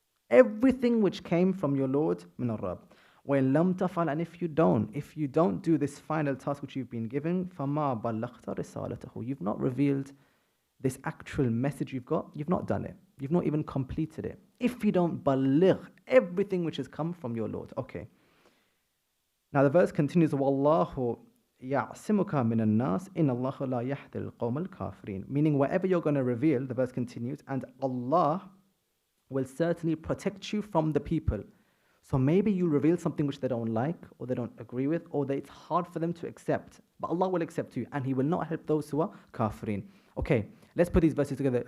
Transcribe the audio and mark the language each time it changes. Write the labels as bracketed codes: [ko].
[en] Everything which came from your Lord, min al-Rabb. [ar] وَإِن لَمْ تَفْعَلْ, [en] and if you don't do this final task which you've been given, [ar] فَمَا بَلَّغْتَ رِسَالَتَهُ, [en] you've not revealed this actual message you've got, you've not done it. You've not even completed it. If you don't baligh everything which has come from your Lord. Okay. Now the verse continues, [ar] وَاللَّهُ يَعْصِمُكَ مِنَ النَّاسِ إِنَّ اللَّهَ لَا يَهْدِي الْقَوْمَ الْكَافِرِينَ. [en] Meaning whatever you're going to reveal, the verse continues, and Allah will certainly protect you from the people. So maybe you reveal something which they don't like, or they don't agree with, or that it's hard for them to accept. But Allah will accept you, and He will not help those who are kafirin. Okay, let's put these verses together.